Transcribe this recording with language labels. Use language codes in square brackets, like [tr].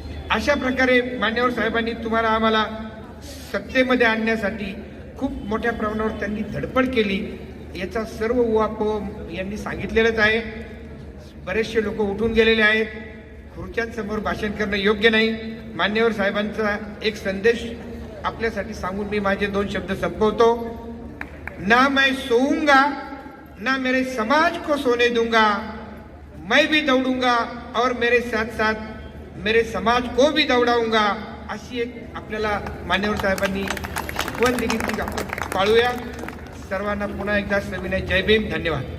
[mr] अशा प्रकारे मान्यवर साहेबांनी तुम्हाला आम्हाला सत्तेमध्ये आणण्यासाठी खूप मोठ्या प्रमाणावर त्यांनी धडपड केली. याचा सर्व उहापोह यांनी सांगितलेलंच आहे. बरेचसे लोक उठून गेलेले आहेत. खुर्च्यांसमोर भाषण करणं योग्य नाही. मान्यवर साहेबांचा एक संदेश आपल्यासाठी सांगून मी माझे 2 शब्द संपवतो. [hi] ना मैं सोऊंगा ना मेरे समाज को सोने दूंगा, मैं भी दौड़ूंगा और मेरे साथ साथ मेरे समाज को भी दौड़ाऊंगा. [mr] अशी एक आपल्याला मान्यवर साहेबांनी शिकवण दिली ती आपण पाळूया. सर्वांना पुन्हा एकदा सविनय जय भीम. धन्यवाद.